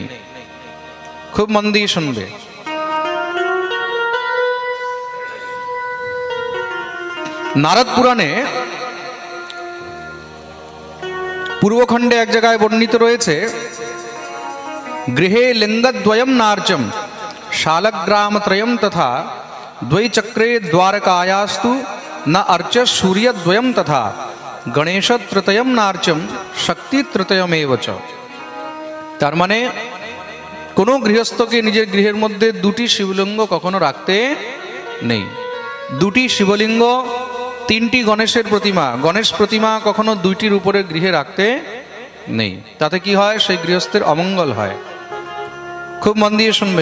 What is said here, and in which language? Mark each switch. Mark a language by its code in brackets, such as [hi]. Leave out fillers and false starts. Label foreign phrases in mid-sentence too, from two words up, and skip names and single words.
[bn] খুব মন দিয়ে শুনবে। নারদ পুরাণে পূর্বখণ্ডে এক জায়গায় বর্ণিত রয়েছে, [sa] গৃহে লিঙ্গদ্বয়ম নার্চম শালগ্রামত্রয়ম তথা দ্বৈচক্রে দ্বারকায়াস্তু ন अर्च सूर्यद्वयम तथा गणेश तृतयम नार्चम शक्ति तृतयमेव च। [bn] তার মানে কোনো গৃহস্থকে নিজের গৃহের মধ্যে দুটি শিবলিঙ্গ কখনো রাখতে নেই। দুটি শিবলিঙ্গ, তিনটি গণেশের প্রতিমা, গণেশ প্রতিমা কখনো দুইটির উপরে গৃহে রাখতে নেই। তাতে কি হয়? সেই গৃহস্থের অমঙ্গল হয়। খুব মন দিয়ে শুনবে।